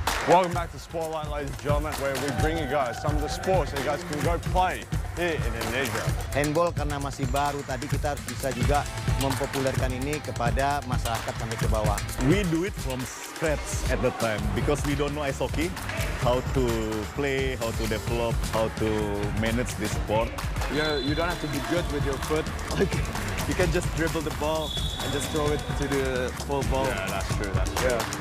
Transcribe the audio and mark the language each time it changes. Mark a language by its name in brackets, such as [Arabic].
[English] Welcome back to Spotlight, ladies and gentlemen, where we bring you guys some of the sports that you guys can go play [Indonesian] di Indonesia. Handball karena masih baru, tadi kita harus bisa juga mempopulerkan ini kepada masyarakat sampai ke bawah. [English] We do it from scratch at the time because we don't know ice hockey, how to play, how to develop, how to manage this sport. You don't have to be good with your foot. You can just dribble the ball and just throw it to the full ball. Yeah, that's true. That's true.